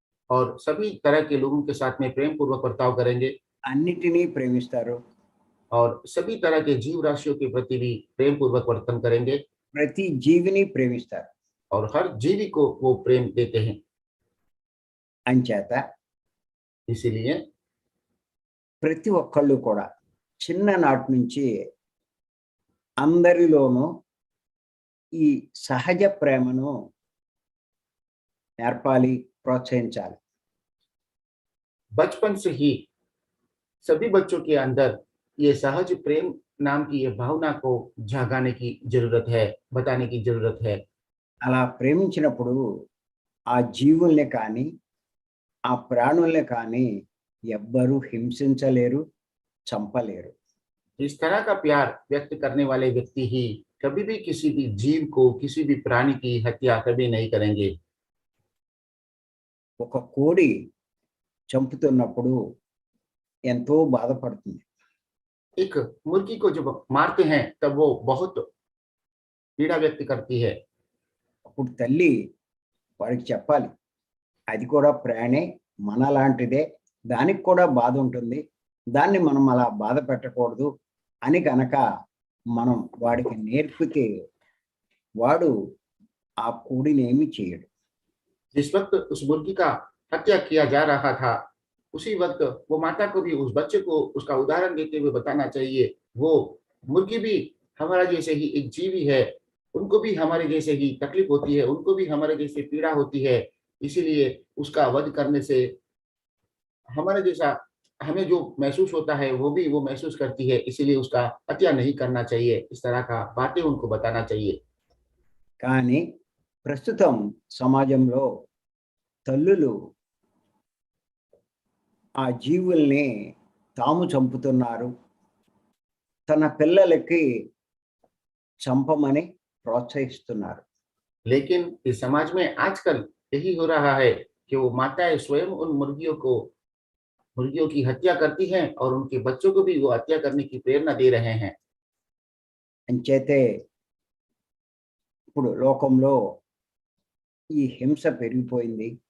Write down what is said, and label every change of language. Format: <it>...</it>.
<hi>और सभी तरह के लोगों के साथ में प्रेम पूर्वक बर्ताव करेंगे</hi> <te>అన్నిటినీ ప్రేమిస్తారు,</te> <hi>और सभी तरह के जीव राशियों के प्रति भी प्रेम पूर्वक वर्तन करेंगे</hi> <te>ప్రతి జీవిని ప్రేమిస్తారు.</te> <hi>और हर जीवी को वो प्रेम देते हैं।</hi> <te>అంచేత</te> <hi>इसीलिए</hi> <te>ప్రతి ఒక్కళ్ళు కూడా చిన్ననాటి నుంచి అందరిలోనూ ఈ సహజ ప్రేమను నేర్పాలి, ప్రోత్సహించాలి.</te> <hi>बचपन से ही सभी बच्चों के अंदर ये सहज प्रेम नाम की ये भावना को जगाने की जरूरत है, बताने की जरूरत है।</hi> <te>అలా ప్రేమించినప్పుడు ఆ జీవుల్ని కానీ ఆ ప్రాణుల్ని కానీ ఎవ్వరూ హింసించలేరు, చంపలేరు.</te> <hi>इस तरह का प्यार व्यक्त करने वाले व्यक्ति ही कभी भी किसी भी जीव को, किसी भी प्राणी की हत्या कभी नहीं करेंगे।</hi> <te>ఒక కోడి చంపుతున్నప్పుడు ఎంతో బాధపడుతుంది.</te> <hi>एक मुर्गी को जब मारते हैं तब वो बहुत पीड़ा व्यक्त करती है।</hi> <te>అప్పుడు తల్లి వాడికి చెప్పాలి, అది కూడా ప్రాణే, మనలాంటిదే, దానికి కూడా బాధ ఉంటుంది, దాన్ని మనం అలా బాధ పెట్టకూడదు అని కనుక మనం వాడికి నేర్పితే వాడు ఆ కోడిని ఏమీ చేయడు.</te> <hi>जिस वक्त उस मुर्गी का हत्या किया जा रहा था, उसी वक्त वो माता को भी उस बच्चे को उसका उदाहरण देते हुए बताना चाहिए, वो मुर्गी भी हमारा जैसे ही एक जीवी है, उनको भी हमारे जैसे ही तकलीफ होती है, उनको भी हमारे जैसे पीड़ा होती है। इसीलिए उसका वध करने से हमारे जैसा हमें जो महसूस होता है वो भी वो महसूस करती है, इसीलिए उसका हत्या नहीं करना चाहिए। इस तरह का बातें उनको बताना चाहिए।</hi> <te>కానీ ప్రస్తుతం సమాజంలో తల్లులు ఆ జీవుల్ని తాము చంపుతున్నారు, తన పిల్లలకి చంపమని ప్రోత్సహిస్తున్నారు.</te> <hi>लेकिन इस समाज में आजकल यही हो रहा है कि वो माताएं स्वयं उन मुर्गियों की हत्या करती हैं और उनके बच्चों को भी वो हत्या करने की प्रेरणा दे रहे हैं।</hi> <te>అంచేతే ఇప్పుడు లోకంలో ఈ హింస పెరిగిపోయింది.</te>